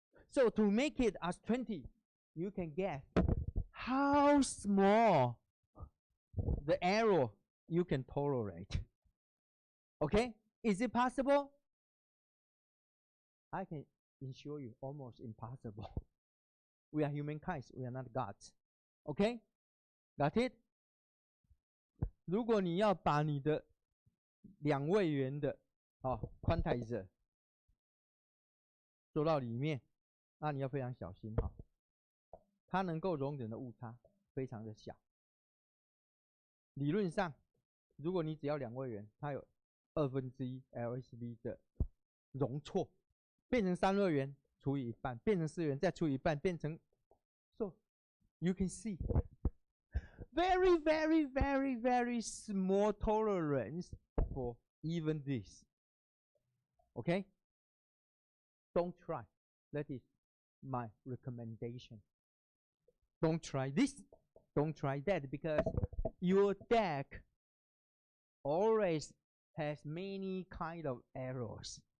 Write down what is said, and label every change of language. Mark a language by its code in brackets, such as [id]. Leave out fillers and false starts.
[en] So to make it as 20, you can guess how small the error you can tolerate. Okay? Is it possible? I can assure you, almost impossible. We are humankind, we are not gods. Okay? Got it? [zh] 如果你要把你的2位元的quantizer 做到里面，那你要非常小心哈。它能够容忍的误差非常的小。理论上，如果你只要2位元，它有1/2 LSB 的容错，变成3位元除以1半，变成4元再除以1半，变成 [en] so you can see very very very very small tolerance for even this. Okay? Don't try. That is my recommendation. Don't try this. Don't try that, because your deck always has many kind of errors.